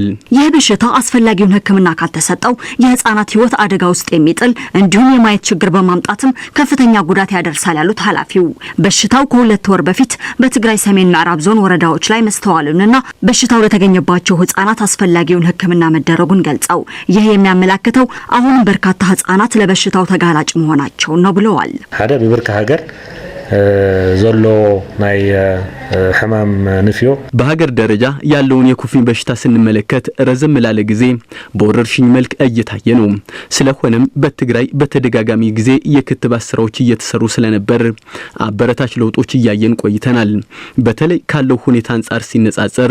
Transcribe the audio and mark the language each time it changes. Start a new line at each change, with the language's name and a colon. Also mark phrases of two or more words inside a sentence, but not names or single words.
Amharic: ይህ በሽታ አስፈላጊውን ሕክምና ካልተሰጠው የህፃናት ህይወት አደጋ ውስጥ የሚጥል እንዲሁም የማየት ችግር በማምጣት መስፋፋቱም ከፍተኛ ጉዳት ያደርሳል ያሉት ኃላፊው በሽታው ከ2 ወር በፊት በትግራይ ሰሜን ምዕራብ ዞን ወረዳዎች ላይ መስተዋሉንና በሽታው ለተገኘባቸው ህጻናት አስፈላጊውን ሕክምና መደረጉን ገልጸው ይህ የሚያመላክተው አሁን በርካታ ህጻናት ለበሽታው ተጋላጭ መሆናቸው ነው ብለዋል።
Tigrinya: ሓደ ብብርካ ሀገር ዘሎ ናይ ሕማም ንፍዮ
Amharic: በሀገር ደረጃ ያለውን የኩፍኝ በሽታ ስንመለከት ረዘም ላለ ጊዜ በወረርሽኝ መልክ እየታየ ነው። ስለሆነም በትግራይ በተደጋጋሚ ጊዜ የክትባት ስራዎች እየተሰሩ ስለነበር አበረታች ለውጦች እያየን ቆይተናል። በተለይ ካለው ሁኔታ አንጻር ሲነጻጸር